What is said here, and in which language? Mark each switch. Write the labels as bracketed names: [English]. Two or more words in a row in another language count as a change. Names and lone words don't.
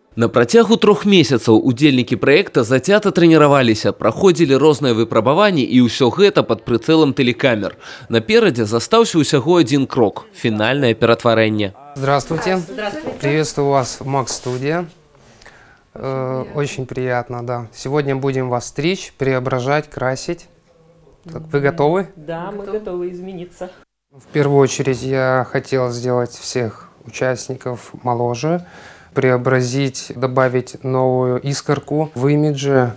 [Belarusian] На працягу 3 месяцаў удзельнікі праекта зацята трэніраваліся, праходзілі розныя выпрабаванні і ўсё гэта пад прыцэлам тэлекамер. Наперадзе застаўся ўсяго один крок – фінальнае ператварэнне. [Russian] Здравствуйте. Здравствуйте. Приветствую вас в Макс-студии. Очень приятно, да. Сегодня будем вас стричь, преображать, красить. Так, вы готовы? Да, мы готовы измениться. В первую очередь я хотел сделать всех участников моложе, преобразить, добавить новую искорку в имидже.